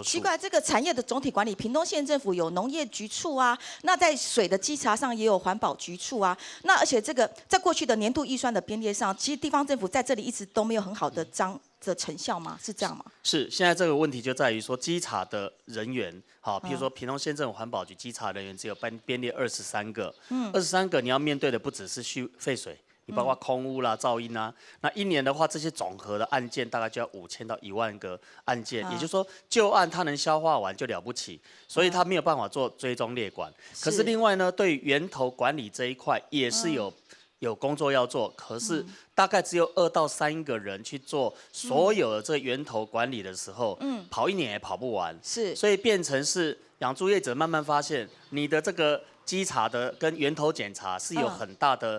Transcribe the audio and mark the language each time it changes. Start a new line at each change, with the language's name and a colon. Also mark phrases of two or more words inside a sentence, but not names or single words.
Chinese: 奇怪，這個產業的總體管理，屏東縣政府有農業局處啊，那在水的稽查上也有環保局處啊，那而且這個在過去的年度預算的編列上，其實地方政府在這裡一直都沒有很好的成效嗎？是這樣嗎？是，現在這個問題就在於說稽查的人員，好，譬如說屏東縣政府環保局稽查人員只有編列23個，23個你要面對的不只是廢水。你包括空污啦、噪音啦，那一年的話，這些總和的案件大概就要5000到1萬個案件，也就是說舊案它能消化完就了不起，所以它沒有辦法做追蹤列管。可是另外呢，對源頭管理這一塊也是有工作要做，可是大概只有2到3個人去做所有的這個源頭管理的時候，跑1年也跑不完，所以變成是養豬業者慢慢發現，你的這個稽查的跟源頭檢查是有很大的。